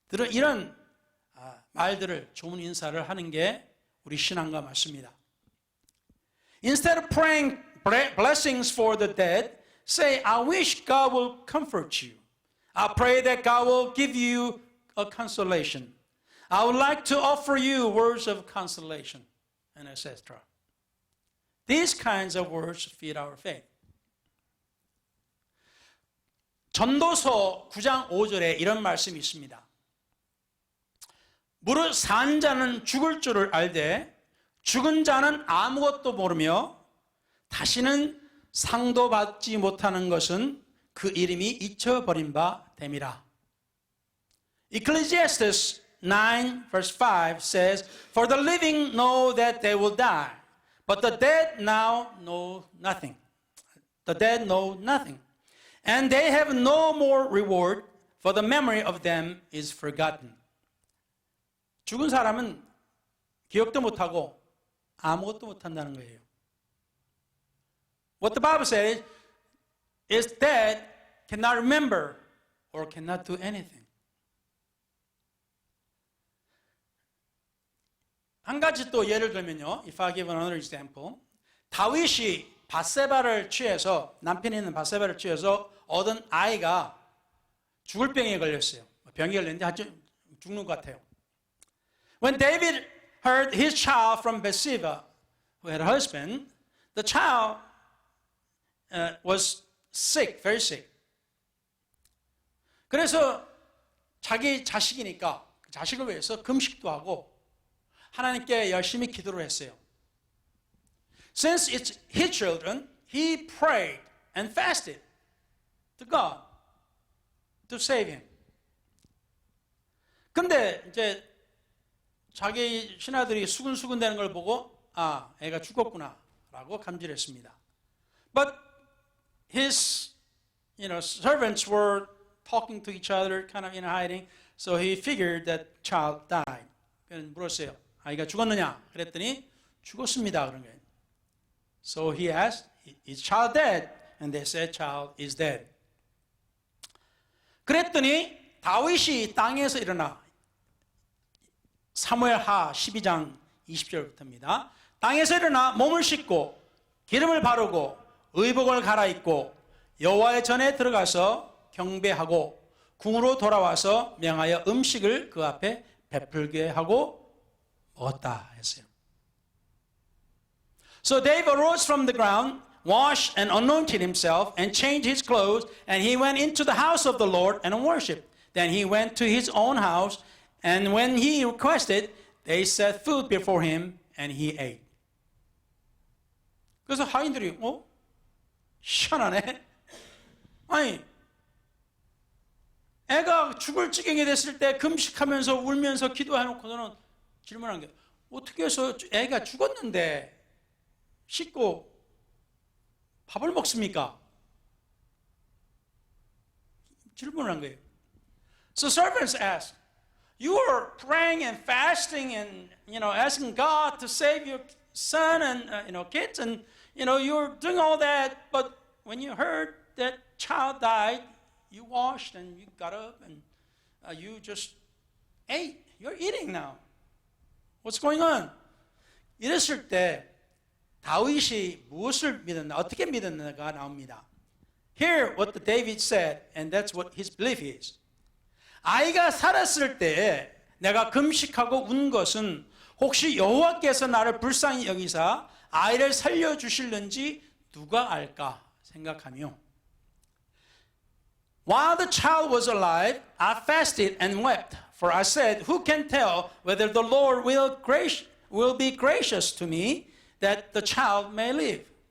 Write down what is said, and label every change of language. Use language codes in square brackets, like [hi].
[ko] 이런 말들을, 좋은 인사를 하는 게 우리 신앙과 맞습니다. [en] Instead of praying blessings for the dead, say, I wish God will comfort you. I pray that God will give you a consolation. I would like to offer you words of consolation, and etc. These kinds of words feed our faith. [ko] 전도서 9장 5절에 이런 말씀이 있습니다. 무릇 산 자는 죽을 줄을 알되 죽은 자는 아무것도 모르며 다시는 상도 받지 못하는 것은 그 이름이 잊혀버린 바 됨이라. [en] Ecclesiastes 9 verse 5 says, For the living know that they will die, but the dead now know nothing. The dead know nothing. And they have no more reward, for the memory of them is forgotten. [ko] 죽은 사람은 기억도 못하고 아무것도 못한다는 거예요. [en] What the Bible says is dead cannot remember or cannot do anything. [ko] 한 가지 또 예를 들면요. [en] If I give another example. [ko] 다윗이 밧세바를 취해서, 남편이 있는 밧세바를 취해서 얻은 아이가 죽을 병에 걸렸어요. 병이 걸렸는데 아주 죽는 것 같아요. [en] When David heard his child from Bathsheba, who had a husband, the child was sick, very sick. [ko] 그래서 자기 자식이니까 그 자식을 위해서 금식도 하고 하나님께 열심히 기도를 했어요. [en] Since it's his children, he prayed and fasted to God to save him. [ko] 근데 이제 자기 신하들이 수근수근 되는 걸 보고 애가 죽었구나라고 감지했습니다. [en] But his servants were talking to each other kind of in hiding, so he figured that child died. [ko] 그래서 물었어요. 아이가 죽었느냐? 그랬더니 죽었습니다. 그런 거예요. [en] So he asked, is child dead? And they said, child is dead. [ko] 그랬더니 다윗이 땅에서 일어나, 사무엘하 12장 20절부터입니다. 땅에서 일어나 몸을 씻고 기름을 바르고 의복을 갈아입고 여호와의 전에 들어가서 경배하고 궁으로 돌아와서 명하여 음식을 그 앞에 베풀게 하고 먹었다 했어요. [en] So David arose from the ground, washed and anointed himself, and changed his clothes, and he went into the house of the Lord and worshipped. Then he went to his own house, And when he requested, they set food before him and he ate. [ko] 그래서 하인들이 희한하네. 아니 애가 죽을 지경이 됐을 때 금식하면서 울면서 기도해놓고서는 질문한 게 어떻게 해서 애가 죽었는데 씻고 밥을 먹습니까? 질문을 한 거예요. [en] So servants asked, you are praying and fasting and asking God to save your son and kids and you're doing all that, but when you heard that child died, you washed and you got up and you just ate. You're eating now. What's going on? [ko] 이랬을 때 다윗이 무엇을 믿었나, 어떻게 믿었나가 나옵니다. [en] Hear what David said, and that's what his belief is. [ko] 아이가 살았을 때 내가 금식하고 운 것은 혹시 여호와께서 나를 불쌍히 여기사 아이를 살려주실는지 누가 알까 생각하며 [en] While the child was alive, I fasted and wept, for I said, who can tell whether the Lord will be gracious to me that the child may live?